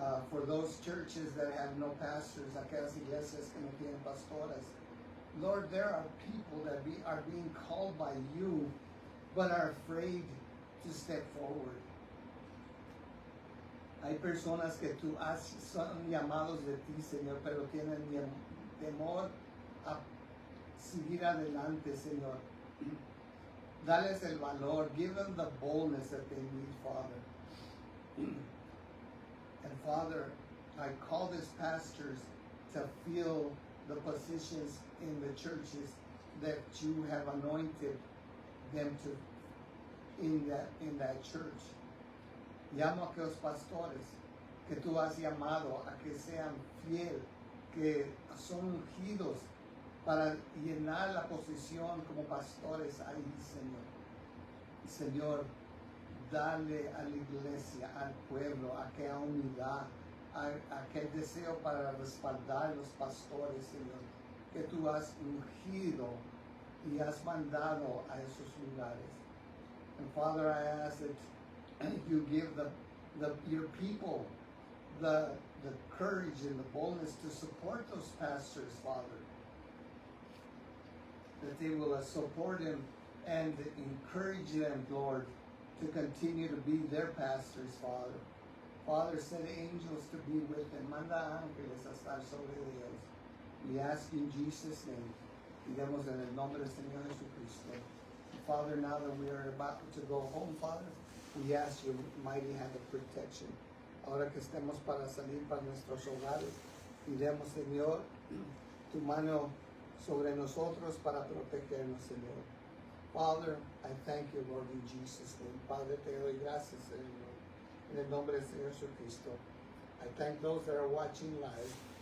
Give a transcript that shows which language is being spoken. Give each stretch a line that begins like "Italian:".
English: For those churches that have no pastors,
Spanish: aquellas iglesias que no tienen pastores,
English: Lord, there are people that are being called by you, but are afraid to step forward.
Spanish: Hay personas que tú son llamados de ti, Señor, pero tienen temor a seguir adelante, Señor. Dales el valor.
English: Give them the boldness that they need, Father. And Father, I call these pastors to fill the positions in the churches that you have anointed them to in that church.
Spanish: Llamo a aquellos pastores que tú has llamado a que sean fiel, que son ungidos para llenar la posición como pastores ahí, Señor. Señor, dale a la iglesia, al pueblo, aquella unidad, aquel deseo para respaldar los pastores, Señor, que tú has ungido y has mandado a esos lugares.
English: And Father, I ask that you give your people the courage and the boldness to support those pastors, Father. That they will support them and encourage them, Lord, to continue to be their pastors, Father. Father, send angels to be with them.
Spanish: Manda ángeles a estar sobre ellos.
English: We ask in Jesus' name.
Spanish: Pidemos en el nombre del Señor Jesucristo.
English: Father, now that we are about to go home, Father, we ask your mighty hand of protection.
Spanish: Ahora que estemos para salir para nuestros hogares, pidemos, Señor, tu mano sobre nosotros para protegernos, Señor.
English: Father, I thank you, Lord, in Jesus' name.
Spanish: Padre, te doy gracias, Señor, en el nombre del Señor Jesucristo.
English: I thank those that are watching live.